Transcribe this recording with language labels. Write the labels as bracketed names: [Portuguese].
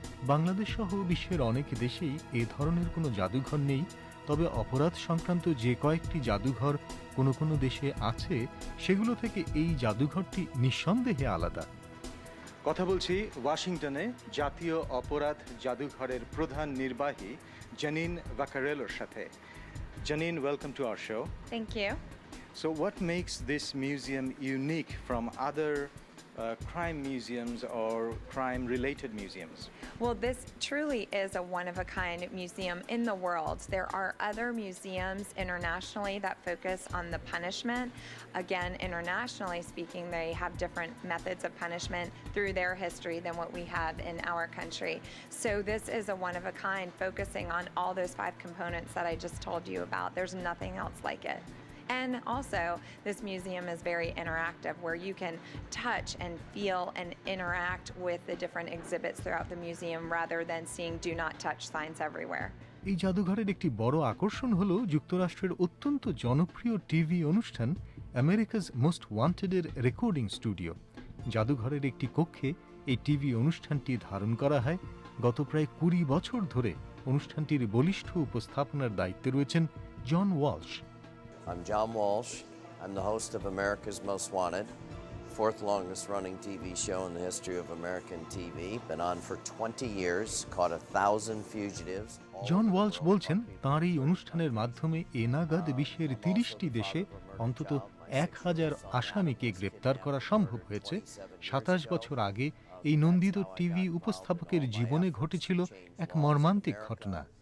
[Bangla] বাংলাদেশ সহ বিশ্বের অনেক দেশেই এ ধরনের কোনো জাদুঘর নেই, তবে অপরাধ সংক্রান্ত যে কয়েকটি জাদুঘর কোনো কোনো দেশে আছে, সেগুলো থেকে এই জাদুঘরটি নিঃসন্দেহে আলাদা। কথা বলছি ওয়াশিংটনে জাতীয় অপরাধ জাদুঘরের প্রধান নির্বাহী জানিন ভাকারেলোর সাথে। [English] Janine, welcome to our show. Thank you. So what makes this museum unique from other crime museums or crime-related museums? Well, this truly is a one-of-a-kind museum in the world. There are other museums internationally that focus on the punishment. Again, internationally speaking, they have different methods of punishment through their history than what we have in our country. So this is a one-of-a-kind, focusing on all those 5 components that I just told you about. There's nothing else like it. And also, this museum is very interactive, where you can touch and feel and interact with the different exhibits throughout the museum rather than seeing "do not touch" signs everywhere. [Bangla] এই জাদুঘরের একটি বড় আকর্ষণ হলো যুক্তরাষ্ট্রের অত্যন্ত জনপ্রিয় TV অনুষ্ঠান আমেরিকাস মোস্ট ওয়ান্টেডের রেকর্ডিং স্টুডিও। জাদুঘরের একটি কক্ষে এই টিভি অনুষ্ঠানটি ধারণ করা হয়। গত প্রায় 20 বছর ধরে অনুষ্ঠানটির বলিষ্ঠ উপস্থাপনার দায়িত্বে রয়েছেন জন Walsh. [English] I'm John Walsh. I'm the host of America's Most Wanted, fourth longest running TV show in the history of American TV. Been on for 20 years, caught 1,000 fugitives. [Bangla] John Walsh বলছেন, তাঁর এই অনুষ্ঠানের মাধ্যমে এ নাগাদ বিশ্বের 30টি দেশে অন্তত 1000 আসামিকে গ্রেপ্তার করা সম্ভব হয়েছে। 27 বছর আগে এই নন্দিত টিভি উপস্থাপকের জীবনে ঘটেছিল এক মর্মান্তিক ঘটনা।